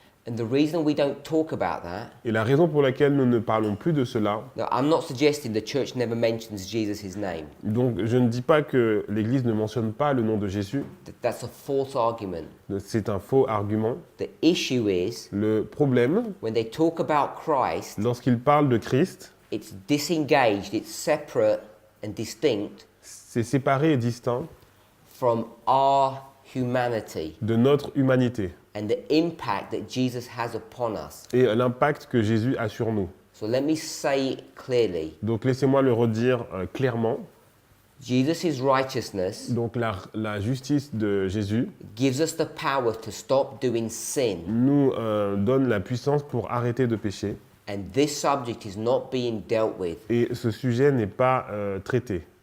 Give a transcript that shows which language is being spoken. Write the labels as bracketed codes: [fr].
[en] And the reason we don't talk about that, [fr] Et la raison pour laquelle nous ne parlons plus de cela, [en] now I'm not suggesting the church never mentions Jesus' name. [fr] donc je ne dis pas que l'Église ne mentionne pas le nom de Jésus, [en] That's a false argument. [fr] c'est un faux argument. [en] The issue is [fr] Le problème, [en] when they talk about Christ, [fr] lorsqu'il parle de Christ, [en] it's disengaged, it's separate and distinct [fr] c'est séparé et distinct [en] from our humanity [fr] de notre humanité [en] and the impact that Jesus has upon us. [fr] et l'impact que Jésus a sur nous. [en] So let me say it clearly. [fr] Donc laissez-moi le redire clairement. [en] Jesus' righteousness [fr] Donc la justice de Jésus [en] gives us the power to stop doing sin. [fr] nous donne la puissance pour arrêter de pécher. [en] And this subject is not being dealt with. [fr] Et ce sujet n'est pas traité.